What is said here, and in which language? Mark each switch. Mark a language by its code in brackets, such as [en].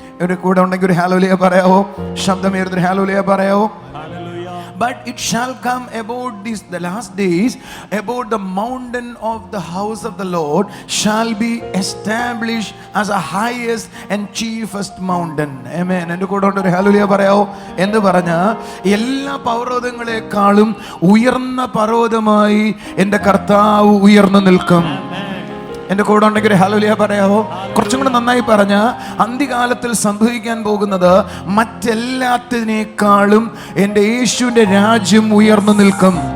[ml] ഒരു കൂടെ ഉണ്ടെങ്കിൽ ഒരു ഹല്ലേലൂയ പറയാവോ? ശബ്ദമേർന്നൊരു ഹല്ലേലൂയ പറയാവോ? [en] But it shall come about the last days, about the mountain of the house of the Lord shall be established as a highest and chiefest mountain. [ml] Amen. എൻ്റെ കൂടെ ഒരു hallelujah പറയാവോ? എന്ന് പറഞ്ഞ എല്ലാ പർവ്വതങ്ങളെക്കാളും ഉയർന്ന പർവ്വതമായി എൻ്റെ കർത്താവ് ഉയർന്നു നിൽക്കും. എൻ്റെ കൂടെ ഉണ്ടെങ്കിൽ ഒരു ഹല്ലേലൂയ പറയാവോ? കുറച്ചും കൂടെ നന്നായി പറഞ്ഞ, അന്ത്യകാലത്തിൽ സംഭവിക്കാൻ പോകുന്നത് മറ്റെല്ലാത്തിനേക്കാളും എൻ്റെ യേശുവിൻ്റെ രാജ്യം ഉയർന്നു നിൽക്കും.